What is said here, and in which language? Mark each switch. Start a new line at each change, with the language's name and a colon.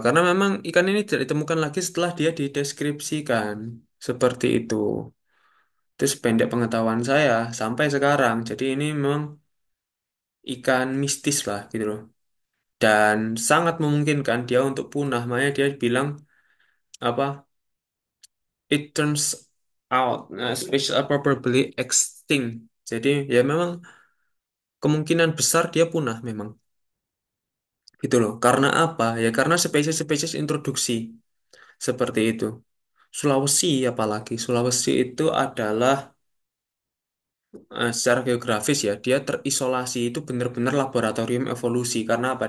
Indonesian: Karena memang ikan ini tidak ditemukan lagi setelah dia dideskripsikan seperti itu. Itu sependek pengetahuan saya sampai sekarang. Jadi ini memang ikan mistis lah gitu loh. Dan sangat memungkinkan dia untuk punah. Makanya dia bilang apa?
English: It turns out species are probably extinct.
Indonesian: Jadi ya memang kemungkinan besar dia punah memang gitu loh. Karena apa? Ya karena spesies-spesies introduksi seperti itu. Sulawesi apalagi Sulawesi itu adalah secara geografis ya, dia terisolasi itu benar-benar laboratorium evolusi. Karena apa?